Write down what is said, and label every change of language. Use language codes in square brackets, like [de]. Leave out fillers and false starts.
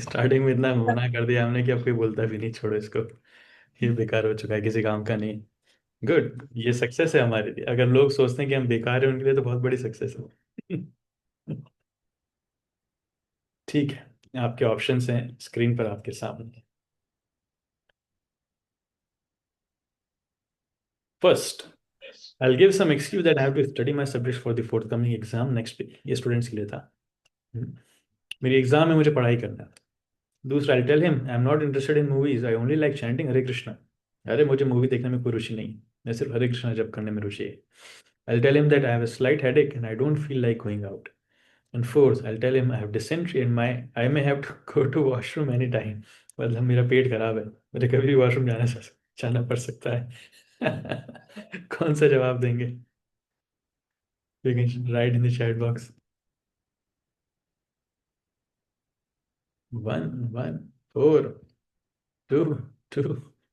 [hi] Starting में इतना मना कर दिया हमने कि अब कोई बोलता भी नहीं, छोड़ो इसको, ये बेकार हो चुका है, किसी काम का नहीं। गुड, ये सक्सेस है हमारे लिए। अगर लोग सोचते हैं कि हम बेकार हैं, उनके लिए तो बहुत बड़ी सक्सेस है। ठीक है, आपके ऑप्शंस हैं स्क्रीन पर आपके सामने। [en] First, I'll give some excuse that I have to study my subjects for the forthcoming exam next week. [hi] ये स्टूडेंट्स के लिए था। हम्म, मेरी एग्जाम में मुझे पढ़ाई करना है। [en] दूसरा, I'll tell him I'm not interested in movies. I only like chanting Hare Krishna. [hi] अरे मुझे मूवी देखने में कोई रुचि नहीं है, मैं सिर्फ हरे कृष्णा जप करने में रुचि है। [en] I'll tell him that I have a slight headache and I don't feel like going out. And fourth, I'll tell him I have dysentery and I may have to go to washroom anytime. [hi] मतलब मेरा पेट खराब है, मुझे कभी भी washroom जाना पड़ सकता है। कौन सा जवाब देंगे? [en] You can write in the chat box. 1 1 4 2 2.